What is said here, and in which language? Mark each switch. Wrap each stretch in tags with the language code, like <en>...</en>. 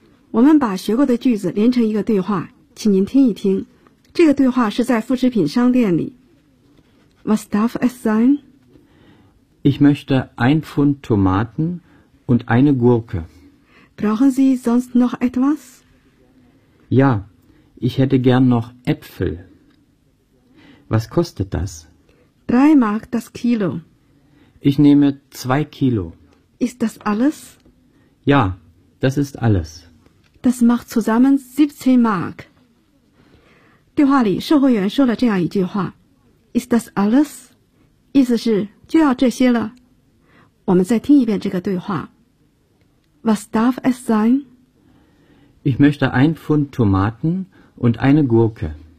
<zh>我们把学过的句子连成一个对话，请您听一听。这个对话是在副食品商店里。</zh> <de>Was darf es sein? Ich möchte ein Pfund Tomaten und eine Gurke. Brauchen Sie sonst noch etwas? Ja, ich hätte gern noch Äpfel. Was kostet das? 3 Mark das Kilo. Ich nehme 2 Kilo. Ist das alles? Ja, das ist alles. Das macht zusammen 17 Mark.</de> <zh>对话里售货员说了这样一句话。</zh> <de>Ist das alles?</de> <zh>意思是就要这些了。我们再听一遍这个对话。</zh> <de>Was darf es sein? Ich möchte ein Pfund Tomaten und eine Gurke.</de>